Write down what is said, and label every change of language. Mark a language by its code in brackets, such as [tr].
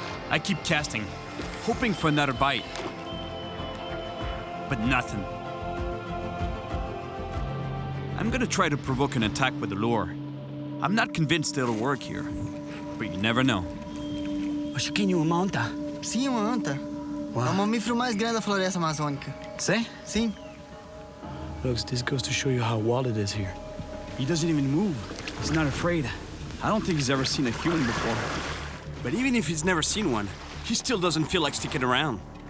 [en] I keep casting, hoping for another bite. But nothing. I'm gonna try to provoke an attack with the lure. I'm not convinced it'll work here, but you never know. [pt] Ô, Chiquinho, uma anta. Sim, uma anta. É o mamífero mais grande da floresta amazônica. [en] Say? [pt] Sim. [en] Looks, this goes to show you how wild it is here. He doesn't even move. He's not afraid. I don't think he's ever seen a human before. But even if he's never seen one, he still doesn't feel like sticking around.